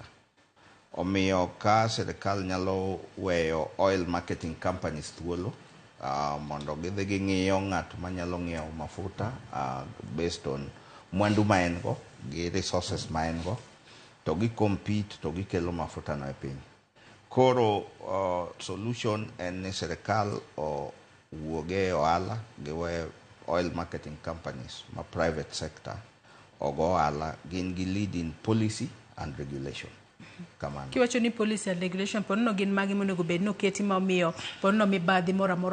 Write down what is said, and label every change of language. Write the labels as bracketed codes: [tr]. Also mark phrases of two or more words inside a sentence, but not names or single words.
[luo] Omiyo ka sirkal nyalo weyo [en] oil marketing companies [luo] thuolo mondo gidhi ging'iyo ng'at manyalo ng'iewo mafuta [en] based on [luo] mwandu ma en go gi resources ma en go, to gi compete to gikelo mafuta no e piny. Koro solution en ni sirkal owuog e ohala giwe [en] oil marketing companies [luo] ma [en] private sector [luo] ogo ohala, gin gi [en] lead in policy and regulation. [luo] Kiwacho ni [en] policy and regulation, [luo] ponono gin magi monego bed no keti ma omiyo ponono mibadhi moro amora